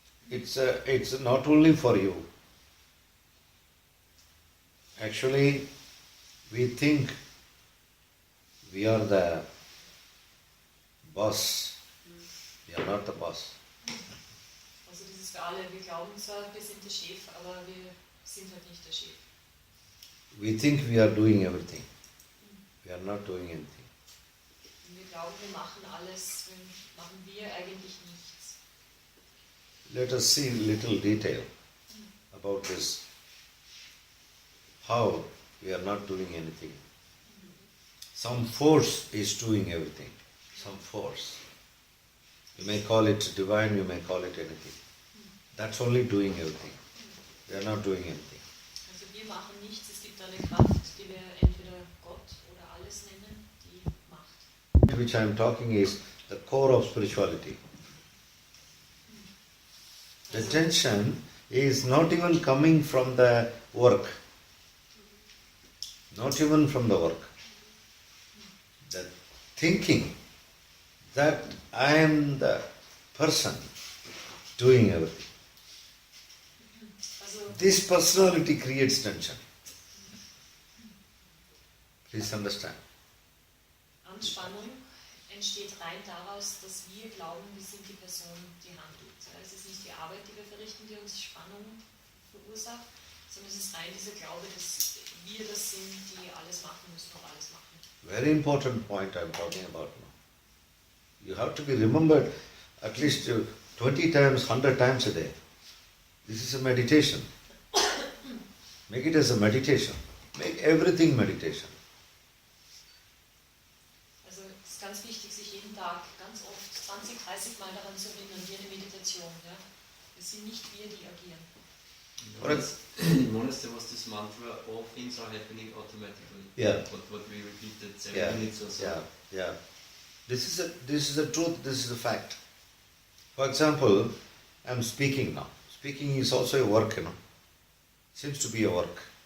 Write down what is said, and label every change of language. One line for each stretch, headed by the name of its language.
English: Mm-hmm. It's not only for you. Actually, we think we are the boss. We are not the boss.
German: Also das ist für alle, wir glauben zwar, wir sind der Chef, aber wir sind halt nicht der Chef.
English: We think we are doing everything. We are not doing anything.
German: Wir glauben, wir machen alles, machen wir eigentlich nichts.
English: Let us see a little detail about this. How we are not doing anything. Some force is doing everything. Some force. You may call it divine, you may call it anything. That's only doing everything. We are not doing anything.
German: Also wir machen nichts, es gibt eine Kraft, die wir entweder Gott oder alles nennen, die macht.
English: Which I am talking is the core of spirituality. The tension is not even coming from the work. Not even from the work. The thinking that I am the person doing everything. This personality creates tension. Please understand.
German: Anspannung entsteht rein daraus, dass wir glauben, wir sind die Person, die handelt. Es ist nicht die Arbeit, die wir verrichten, die uns Spannung verursacht, sondern es ist rein dieser Glaube, dass wir das sind, die alles machen müssen und alles machen.
English: Very important point I am talking about now. You have to be remembered at least 20 times, 100 times a day. This is a meditation. Make it as a meditation. Make everything meditation.
German: Also es ist ganz wichtig, sich jeden Tag ganz oft 20, 30 Mal daran zu erinnern, wie eine Meditation. Ja? Es sind nicht wir, die agieren.
English: In monastery was this mantra, all things are happening automatically. Yeah. What we repeated 7 minutes or so. Yeah. This is the truth, this is the fact. For example, I am speaking now. Speaking is also a work, Seems to be a work.